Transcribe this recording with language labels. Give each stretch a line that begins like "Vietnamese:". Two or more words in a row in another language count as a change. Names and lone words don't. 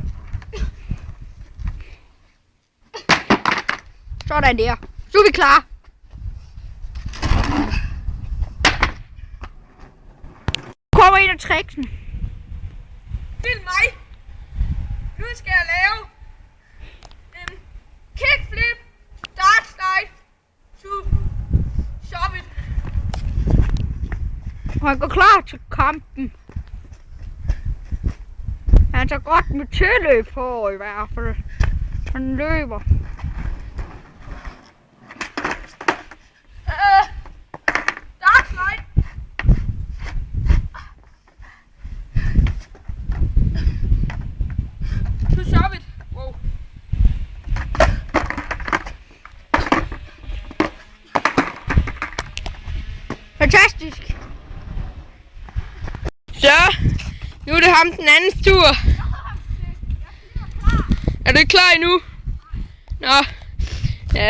Danish: Sådan der. Så er vi klar. Kommer en af tricksen. Film mig. Nu skal jeg lave en
English: kickflip, dark slide, to shove it.
Danish: Og han går klar til kampen. Han tager godt med tilløb på i hvert fald. Han løber.
English: Dark slide. To shove it. Wow.
Danish: Fantastisk. Så, nu er det ham den andens tur. Er du ikke klar endnu? Nå, ja.